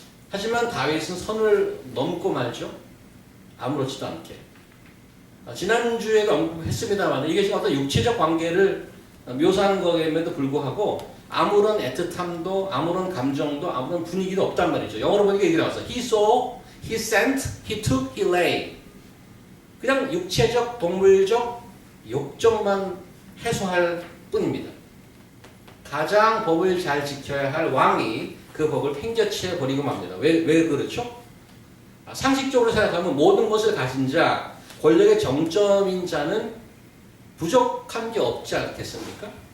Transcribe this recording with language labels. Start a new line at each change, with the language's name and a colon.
Korean: 하지만 다윗은 선을 넘고 말죠. 아무렇지도 않게. 지난주에도 언급했습니다만 이게 지금 어떤 육체적 관계를 묘사하는 거임에도 불구하고 아무런 애틋함도 아무런 감정도 아무런 분위기도 없단 말이죠. 영어로 보니까 이렇게 나왔어요.
English: He saw, he sent, he took, he lay.
Korean: 그냥 육체적, 동물적 욕정만 해소할 뿐입니다. 가장 법을 잘 지켜야 할 왕이 그 법을 팽개쳐 버리고 맙니다. 왜 그렇죠? 상식적으로 생각하면 모든 것을 가진 자, 권력의 정점인 자는 부족한 게 없지 않겠습니까?